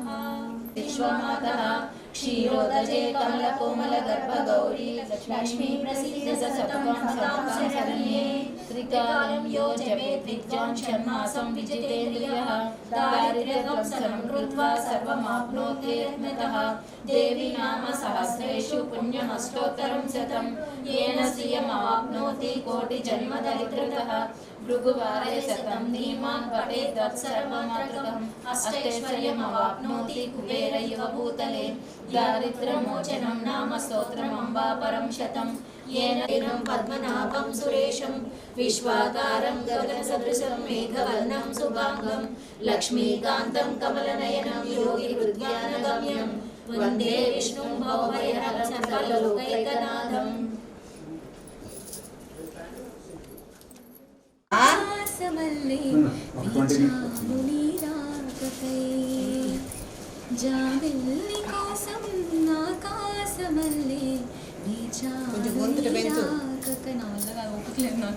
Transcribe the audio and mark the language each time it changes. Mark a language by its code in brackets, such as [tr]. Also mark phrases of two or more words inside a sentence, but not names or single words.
[sa] విశ్వమాతః క్షీరోదజే కమలకోమల గర్భగౌరీ లక్ష్మీ ప్రసీద సతతం శరణ్యే. త్రికాలం యో జపేత్ విద్యాం షణ్మాసం విజితేంద్రియః దారిద్ర్యధ్వంసనం కృత్వా సర్వమాప్నోతి యత్నతః. దేవి నామ సహస్రేషు పుణ్యమష్టోత్తరం శతం येन श्रियमवाप्नोति कोटिजन्म दरिद्रतः. भृगुवारे शतं धीमान् पठेत् तत्सर्वमात्रकम् अष्टैश्वर्यमवाप्नोति कुबेर इव भूतले. दारिद्र्यमोचनं नाम स्तोत्रमम्बा परं शतं येन दिनं पद्मनाभं सुरेशं विश्वाकारं गगनसदृशं मेघवर्णं शुभाङ्गं लक्ष्मीकान्तं कमलनयनं योगिहृद्यानगम्यं वन्दे विष्णुं भवभयहरं सकललोकैकनाथम्. [te] ఆసమల్లే విచారు నీరాకకై జాబిల్లి కోసం ఆకాశమల్లే విచారు నీరాకక నా వల్ల ఒప్పుకోలేదు నాకు.